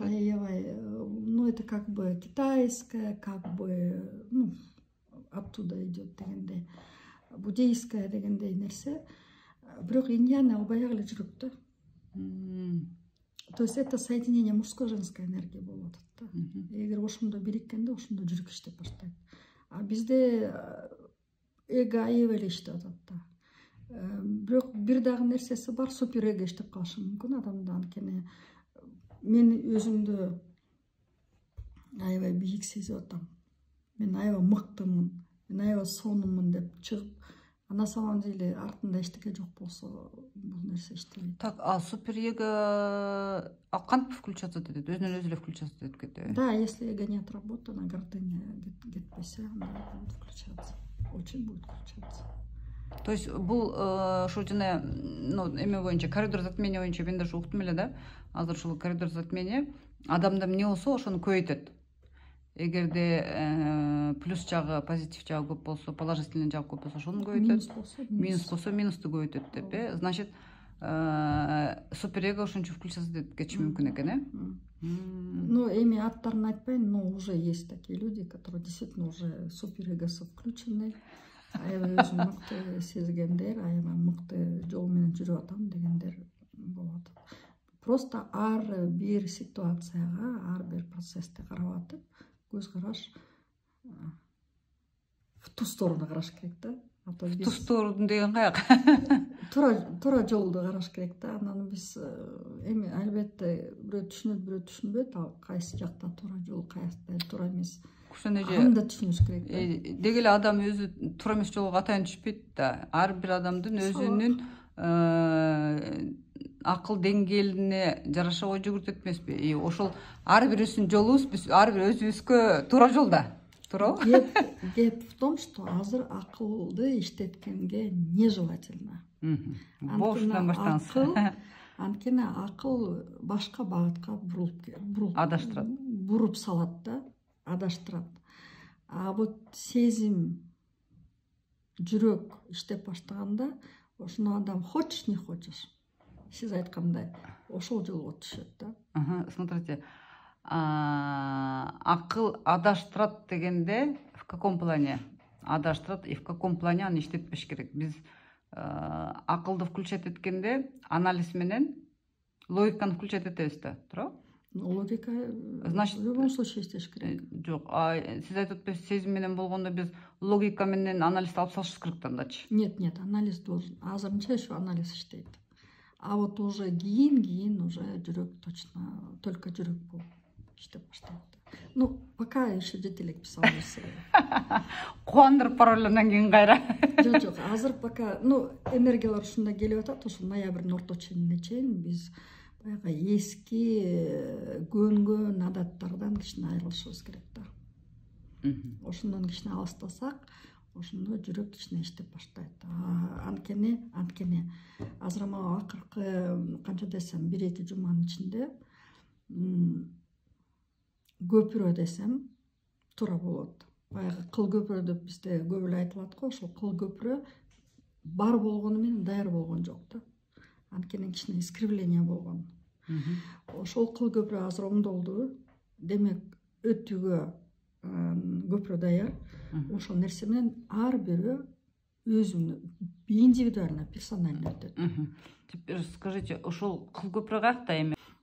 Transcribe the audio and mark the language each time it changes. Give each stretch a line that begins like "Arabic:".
Kyrgyz: Аябай,
Russian: это как бы китайское, как бы, оттуда идет
Kyrgyz: дегендей,
Russian: буддийское
Kyrgyz: дегендей нерсе. Бирок инь-янь ал баягы эле жүрөктө.
Russian: То есть это соединение мужско-женской энергии
Kyrgyz: болуп атат да. Эгер ошондо бириккенде, ошондо жүрөк иштеп баштайт. А бизде эго аябай эле иштеп атат да. Бирок бир дагы нерсеси бар, супер эго иштеп калышы мүмкүн адамда. Анткени мен өзүмдү аябай бийик сезип атам. Мен аябай мыктымын, мен аябай сонумун деп чыгып,
Russian: а на самом деле
Kyrgyz: артында эчтеке жок болсо бул нерсе иштебейт. Так, а супер эго кантип включаться этет? Өзүнөн өзү эле включаться этип кетеби?
Russian: Да, если эго не отработано, гордыня
Kyrgyz: кетпесе,
Russian: она будет включаться. Очень будет включаться.
Kyrgyz: То есть бул ошо жана эме боюнча, коридор затмения боюнча мен даже уктум эле да. Азыр ушул коридор затмения адамда эмне болсо ошону көбөйтөт. Эгерде плюс жагы, позитив жагы көп болсо, положительный жагы көп болсо ошону көбөйтөт. Минус болсо минусту көбөйтөт деп, значит, суперэго ошончо включаться этип кетиши мүмкүн экен, эми аттарын айтпайын,
Russian: но уже есть такие люди, которые действительно уже суперэгосы включены.
Kyrgyz: Аябай өзүн мыкты сезгендер, аябай мыкты жол менен жүрүп атам дегендер болот. Просто ар бир ситуацияга, ар бир процессти карап атып, көз караш
Russian: в ту сторону
Kyrgyz: караш керек да.
Russian: В ту сторону
Kyrgyz: деген каяк? Туура жолду караш керек да. Анан биз эми албетте бирөө түшүнөт, бирөө түшүнбөйт, ал кайсы жакта туура жол, кайсы туура эмес. Аны да түшүнүш керек да. Деги эле адам өзү туура эмес жолго атайын түшпөйт да. Ар бир адамдын өзүнүн акыл деңгээлине жараша ой жүгүртөт эмеспи? Ошол ар бирибиздин жолубуз, биз ар бир өзүбүзгө туура жолда. Туурабы? Геп
Russian: в том, что
Kyrgyz: азыр акылды иштеткенге
Russian: нежелательно.
Kyrgyz: Бошунан баштаңыз. Анткени акыл башка багытка адаштырат. Буруп салат да, адаштырат. А вот сезим, жүрөк иштеп баштаганда, ошону адам
Russian: хочешь, не хочешь,
Kyrgyz: сиз айткандай, ошол жолго түшөт да.
Russian: Смотрите,
Kyrgyz: акыл адаштырат дегенде
Russian: в каком плане
Kyrgyz: адаштырат
Russian: и в каком плане
Kyrgyz: аны иштетпеш керек? Биз акылды включать эткенде анализ менен логиканы включать этебиз да, туурабы? Логика,
Russian: значит, в любом случае
Kyrgyz: иштеш керек. Жок, сиз айтып атпайсызбы, сезим менен болгондо биз логика менен анализди алып салышыбыз керек дандачы?
Russian: Нет, анализ должен.
Kyrgyz: Азырынча
Russian: еще
Kyrgyz: анализ иштейт.
Russian: А вот уже
Kyrgyz: кийин уже жүрөк
Russian: точно, только
Kyrgyz: жүрөк болуп иштеп баштайт. Пока еще жете элекпиз ал нерсе. Кубандырып барып эле андан кийин кайра. Жок, азыр пока, энергиялар ушундай келип атат, ошо ноябрдын орто ченине чейин биз баягы эски көнгөн адаттардан кичине айрылышыбыз керек да. Ошондон кичине алыстасак, ошондо жүрөк кичине иштеп баштайт. Анткени азыр мага акыркы канча десем 1-2 жуманын ичинде көпүрө десем туура болот. Баягы кыл көпүрө деп бизде көп эле айтылат го, ошол кыл көпүрө бар болгону менен даяр болгон жок да. Анткени кичине искривление болгон. Ошол кыл көпүрө азыр оңдолду. Демек өтүүгө көпүрө даяр. Ошол нерсе менен ар бирөө өзүнүн индивидуально, персонально өтөт.
Russian: Теперь скажите,
Kyrgyz: ошол кыл көпүрө каякта эми?